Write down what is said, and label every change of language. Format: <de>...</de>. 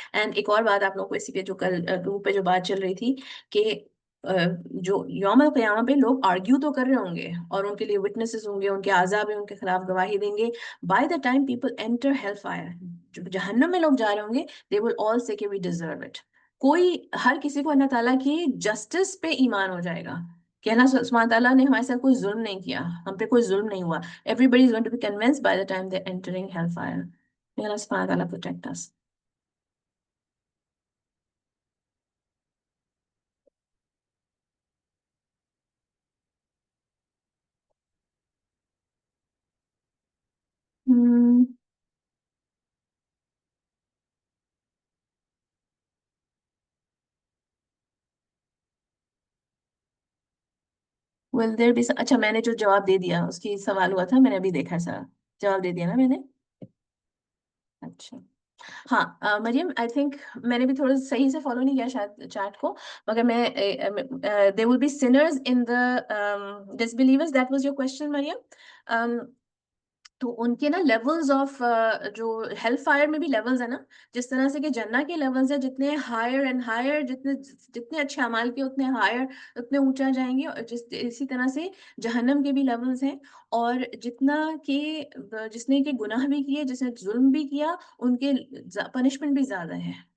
<ur>And ایک اور بات آپ لوگوں کو اسی پہ جو کل گروپ پہ جو بات چل رہی تھی کہ جو یوم القیامہ پہ لوگ آرگیو تو کر رہے ہوں گے اور ان کے لیے وٹنسز ہوں گے، ان کے اعضاب ان کے خلاف گواہی دیں گے.</ur> <en>by the time people enter hell fire,</en> <ur>جو جہنم میں لوگ جا رہے ہوں گے</ur> <en>they will all say</en> <ur>کہ</ur> <en>we deserve it.</en> <ur>کوئی ہر کسی کو اللہ تعالیٰ کی جسٹس پہ ایمان ہو جائے گا کہ اللہ سبحانہ تعالیٰ نے ہمارے ساتھ کوئی ظلم نہیں کیا، ہم پہ کوئی ظلم نہیں ہوا.</ur> <en>Everybody is going to be convinced by the time they're entering hellfire. May Allah subhanahu wa ta'ala protect us. Will there be</en> <ur>اچھا میں نے جو جواب دے دیا اس کی سوال ہوا تھا، میں نے ابھی دیکھا سر، جواب دے دیا نا میں نے. اچھا ہاں مریم آئی تھنک میں نے بھی تھوڑا صحیح سے فالو نہیں کیا شاید چیٹ کو، مگر میں</ur> <en>there will be sinners in the disbelievers. That was your question Maryam.</en> <ur>تو ان کے نا لیولز آف جو ہیل فائر میں بھی لیولز ہیں نا، جس طرح سے کہ جنہ کے لیولز ہیں، جتنے ہائر اینڈ ہائر، جتنے اچھے اعمال کے اتنے ہائر، اتنے اونچا جائیں گے، اور اسی طرح سے جہنم کے بھی لیولز ہیں، اور جتنا کہ جس نے کہ گناہ بھی کیے، جس نے ظلم بھی کیا، ان کے پنشمنٹ بھی زیادہ ہے.</ur>